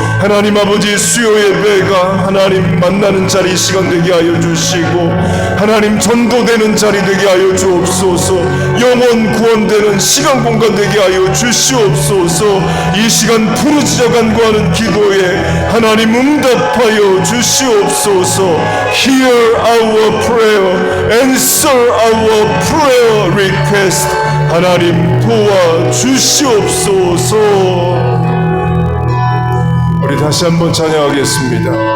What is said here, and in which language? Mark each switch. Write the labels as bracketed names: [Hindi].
[Korean] 하나님 아버지 수요 예배가 하나님 만나는 자리 시간 되게 하여 주시고 하나님 전도되는 자리 되게 하여 주옵소서. 영혼 구원되는 시간 공간 되게 하여 주시옵소서. 이 시간 부르짖어 간구하는 기도에 하나님 응답하여 주시옵소서. [English] Hear our prayer, answer our prayer request. [Korean] 하나님 도와 주시옵소서. 우리 다시 한번 찬양하겠습니다.